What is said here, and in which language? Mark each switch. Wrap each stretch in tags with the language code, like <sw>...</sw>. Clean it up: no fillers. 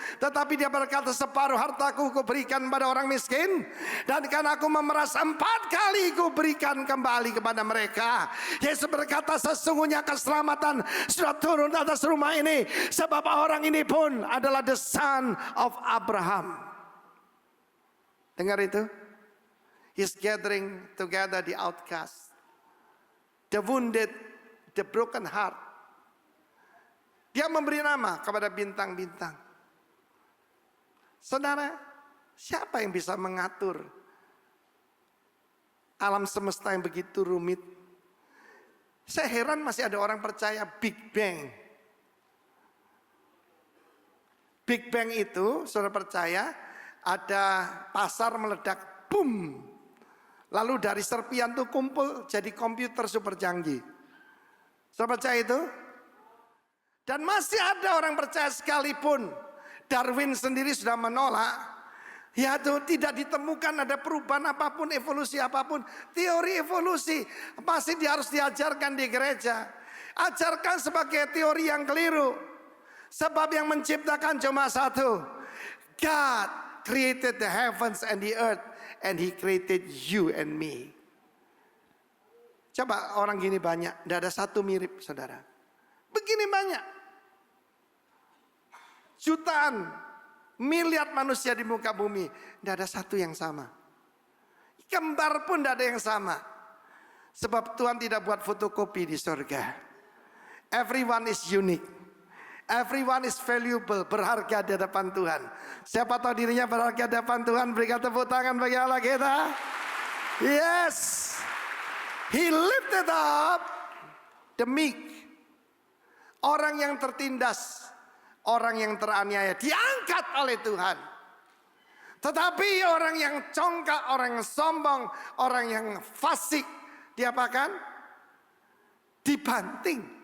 <id>Tetapi dia berkata separuh hartaku kuberikan pada orang miskin. Dan karena aku memeras 4 kali kuberikan kembali kepada mereka. Yesus berkata sesungguhnya keselamatan sudah turun atas rumah ini. Sebab orang ini pun adalah</id> <en>the son of Abraham.</en> <id>Dengar itu?</id> <en>He's gathering together the outcast, the wounded, the broken heart.</en> <id>Dia memberi nama kepada bintang-bintang. Saudara, siapa yang bisa mengatur alam semesta yang begitu rumit? Saya heran masih ada orang percaya Big Bang. Big Bang itu, saudara percaya, ada pasar meledak, boom. Lalu dari serpian itu kumpul jadi komputer super canggih. Saudara percaya itu? Dan masih ada orang percaya sekalipun Darwin sendiri sudah menolak, yaitu tidak ditemukan ada perubahan apapun, evolusi apapun. Teori evolusi pasti harus diajarkan di gereja. Ajarkan sebagai teori yang keliru. Sebab yang menciptakan cuma satu.</id> <en>God created the heavens and the earth, and He created you and me.</en> <id>Coba orang gini banyak, tidak ada satu mirip, saudara. Begini banyak. Jutaan, miliar manusia di muka bumi, tidak ada satu yang sama. Kembar pun tidak ada yang sama. Sebab Tuhan tidak buat fotokopi di surga.</id> <en>Everyone is unique. Everyone is valuable,</en> <id>berharga di hadapan Tuhan. Siapa tahu dirinya berharga di hadapan Tuhan, berikan tepuk tangan bagi Allah kita.</id> <en>Yes, He lifted up the meek.</en> <id>Orang yang tertindas, orang yang teraniaya diangkat oleh Tuhan. Tetapi orang yang congkak, orang yang sombong, orang yang fasik, diapakan? Dibanting.</id>